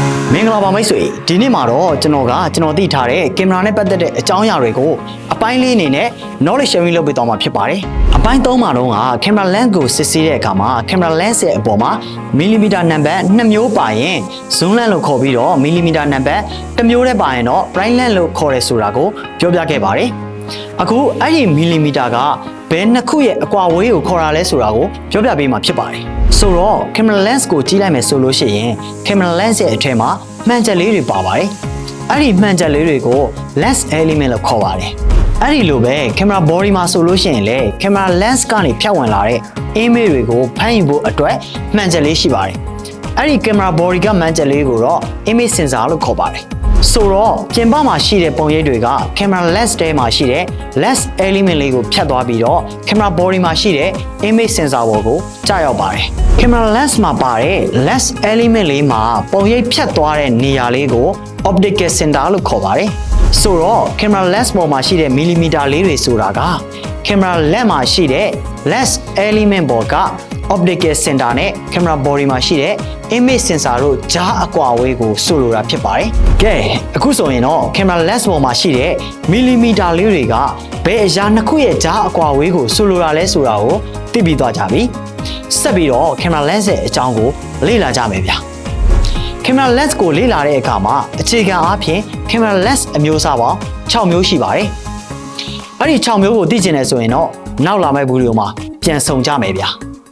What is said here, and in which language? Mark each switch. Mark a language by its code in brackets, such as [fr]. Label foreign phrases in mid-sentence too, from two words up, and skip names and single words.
[my] မင်္ဂလာပါမိတ်ဆွေဒီနေ့မှာတော့ကျွန်တော်သိထားတဲ့ကင်မရာနဲ့ပတ်သက်တဲ့အကြောင်းအရာတွေကိုအပိုင်းလေးအနေနဲ့ [en] knowledge sharing [my] လုပ်ပေးသွားမှာဖြစ်ပါတယ်အပိုင်း3မှာတော့ကင်မရာ lens ကိုစစ်ဆေးတဲ့အခါမှာကင်မရာ lens ရဲ့အပေါ်မှာမီလီမီတာနံပါတ်2မျိုးပါရင် [en] zoom lens [my] လို့ခေါ်ပြီးတော့မီလီမီတာနံပါတ်1မျိုးနဲ့ပါရင်တော့ [en] prime lens [my] လို့ခေါ်ရဲဆိုတာကိုပြောပြခဲ့ပါတယ်အခုအဲ့ဒီမီလီ မီတာကဘယ်နှစ်ခုရဲ့အကွာအဝေးကိုခေါ်တာလဲဆိုတာကိုပြောပြပေးမှာဖြစ်ပါတယ်ဆိုတော့ [en] camera lens [my] ကိုကြည့်လိုက်မယ်ဆိုလို့ရှိရင် [en] camera lens [my] ရဲ့အထက်မှာမှန်ချက်လေးတွေပါပါတယ်။အဲ့ဒီမှန်ချက်လေးတွေကို [en] lens element [my] လို့ခေါ်ပါတယ်။အဲ့ဒီလိုပဲ [en] camera body [my] မှာဆိုလို့ရှိရင်လေ [en] camera lens [my] ကနေဖြတ်ဝင်လာတဲ့ image တွေကိုဖမ်းယူဖို့အတွက်မှန်ချက်လေးရှိပါတယ်။အဲ့ဒီ [en] camera body [my] ကမှန်ချက်လေးကိုတော့ [en] image sensor [my] လို့ခေါ်ပါတယ်။ဆိုတော့ပြင်ပမှာရှိတဲ့ပုံရိပ်တွေက [en] camera lens [my] ထဲမှာရှိတဲ့ [en] lens element [my] လေးကိုဖြတ်သွားပြီးတော့ [en] camera body [my] မှာရှိတဲ့ [en] image sensor [my] ပေါ်ကိုကျရောက်ပါတယ်။ [en] camera lens [my] မှာပါတဲ့ [en] lens element [my] လေးမှာပုံရိပ်ဖြတ်သွားတဲ့နေရာလေးကို [en] optical center [my] လို့ခေါ်ပါတယ်။ဆို တော့ [en] camera lens [my] ပေါ်မှာရှိတဲ့ millimeter လေးတွေဆိုတာက [en] camera lens [my] မှာရှိတဲ့ [en] lens element [my] ပေါ်က [en] optical center [my] နဲ့ [en] camera body [my] မှာရှိတဲ့ [en] image sensor [my] တို့ကြားအကွာအဝေးကိုဆိုလိုတာဖြစ်ပါတယ်။ကဲအခုဆိုရင်တော့ [en] camera lens [my] ပေါ်မှာရှိတဲ့ millimeter လေးတွေကဘယ်အရာနှစ်ခုရဲ့ကြားအကွာအဝေးကိုဆိုလိုတာလဲဆိုတာကိုသိပြီးသွားကြပြီ။ဆက်ပြီးတော့ [en] camera lens [my] ရဲ့အကြောင်းကိုလေ့လာကြမယ်ဗျာ။ [en] camera lens [my] ကိုလေ့လာတဲ့အခါမှာအခြေခံအားဖြင့် [en] camera lens [my] အမျိုးအစားပေါင်း6မျိုးရှိပါတယ်။အဲ့ဒီ6မျိုးကိုသိချင်တယ်ဆိုရင်တော့နောက်လာမယ့်ဗီဒီယိုမှာပြန်ဆုံကြမယ်ဗျာ။